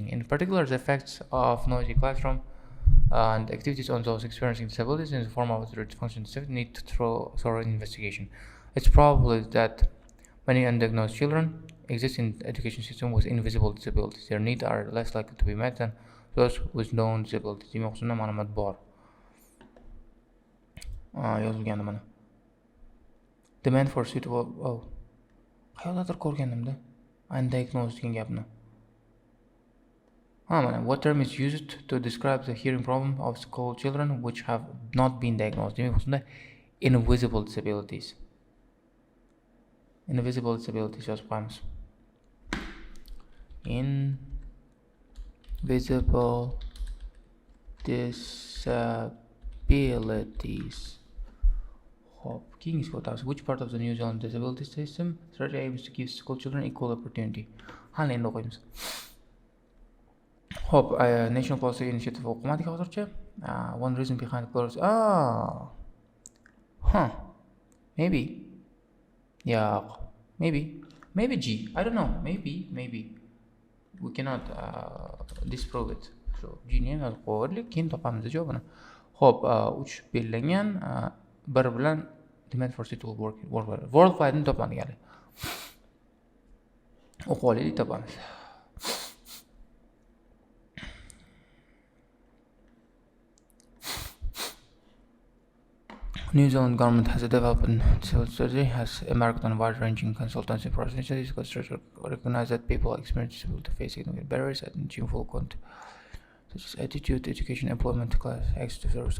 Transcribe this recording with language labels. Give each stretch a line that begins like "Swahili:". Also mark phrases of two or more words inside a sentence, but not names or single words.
English: In particular, the effects of noisy classroom and activities on those experiencing disabilities in the form of function need thorough investigation. It's probable that many undiagnosed children exist in the education system with invisible disabilities. Their needs are less likely to be met than those with known disabilities.
Uzbek: Demak, shunda ma'lumot bor. Yozilgandi mana.
English: Demand for suitable.
Uzbek: Qayerdadir ko'rganimda. Undiagnosed degan gapni. Mana,
English: what term is used to describe the hearing problem of school children which have not been diagnosed?
Uzbek: Demak, shunda
English: invisible disabilities. Invisible disabilities
Uzbek: yozib qo'yamiz.
English: Invisible disabilities. Hope.
Uzbek: Keyingizga o'tamiz.
English: Which part of the New Zealand disability system strategy aims to give school children equal opportunity?
Uzbek: Endi o'qiymiz.
English: Hope, National Policy Initiative
Uzbek: o'qimadik hozircha.
English: One reason behind course. Maybe. Yeah, maybe maybe G, I don't know, maybe we cannot disprove it.
Uzbek: So G ni ham yozib qo'yaylik, keyin topamiz javobini. Xo'p, 3 belgilangan, bir bilan
English: demand for suitable worldwide
Uzbek: ni topmadik hali. O'qib olaylik, topamiz.
English: New Zealand government has developed civil strategy, has embarked on wide-ranging consultancy process. This structure recognize that people experience disability face significant barriers and achieve full content, such as attitude, education, employment, class, access to service.